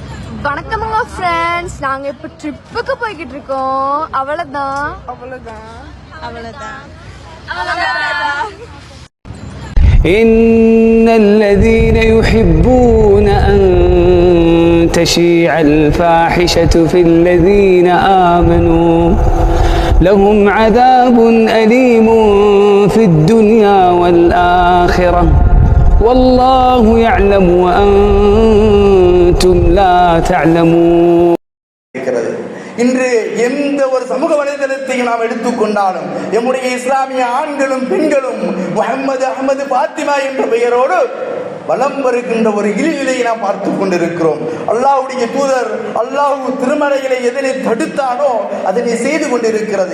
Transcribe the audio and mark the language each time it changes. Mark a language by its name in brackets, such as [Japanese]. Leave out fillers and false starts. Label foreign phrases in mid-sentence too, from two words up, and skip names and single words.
[Tamil] வணக்கமுங்க ஃப்ரெண்ட்ஸ், நாங்க இப்ப ட்ரிப்புக்கு போய்கிட்டு இருக்கோம். அவ்வளவுதான். [Arabic] إن الذين يحبون أن تشيع الفاحشة في الذين آمنوا لهم عذاب أليم في الدنيا والآخرة والله يعلم وأنتم لا تعلمون. [Tamil] இன்று எந்த ஒரு சமூக வலைதளத்தையும் நாம் எடுத்துக்கொண்டாலும் நம்முடைய இஸ்லாமிய ஆண்களும் பெண்களும் முஹம்மது அஹ்மது பாத்திமா என்ற பெயரோடு வலம் வருகின்ற ஒரு இழிநிலையை நாம் பார்த்து கொண்டிருக்கிறோம். அல்லாஹ்வுடைய தூதர் அல்லாஹ் திருமறையிலே எதனை தடுத்தானோ அதனை செய்து கொண்டிருக்கிறது.